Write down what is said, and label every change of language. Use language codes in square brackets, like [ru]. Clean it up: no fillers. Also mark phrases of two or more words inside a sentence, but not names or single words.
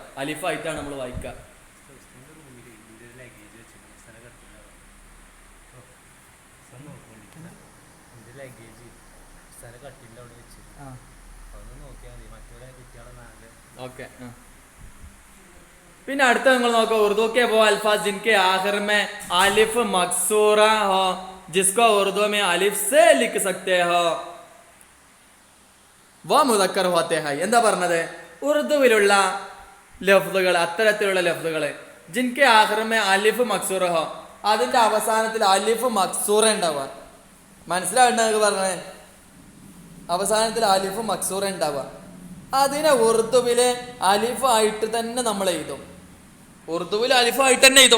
[ml] അലിഫായിട്ടാണ് നമ്മൾ വായിക്കുക. ഓക്കെ. പിന്നെ അടുത്ത നിങ്ങൾ നോക്കോ, ഉറുദു [hi] കെ वो अल्फाज जिनके आखिर में अलिफ मकसूरा हो जिसको उर्दू में अलिफ से लिख सकते हो वो मुदक्कर होते हैं. [ml] എന്താ പറഞ്ഞത്? ഉറുദുവിലുള്ള ലഫ്ദുകൾ, അത്തരത്തിലുള്ള ലഫ്ദുകൾ [hi] जिनके आखिर में अलिफ मकसूरा हो, [ml] അതിന്റെ അവസാനത്തിൽ അലിഫ് മക്സൂറ ഉണ്ടാവുക. മനസ്സിലാവുന്ന പറഞ്ഞേ, അവസാനത്തിൽ അലിഫ് മക്സൂറ ഉണ്ടാവുക. അതിനെ ഉറുദുവിലെ അലിഫായിട്ട് തന്നെ നമ്മൾ എഴുതും, ഉറുദുവിൽ അലിഫായിട്ട് തന്നെ എഴുതും.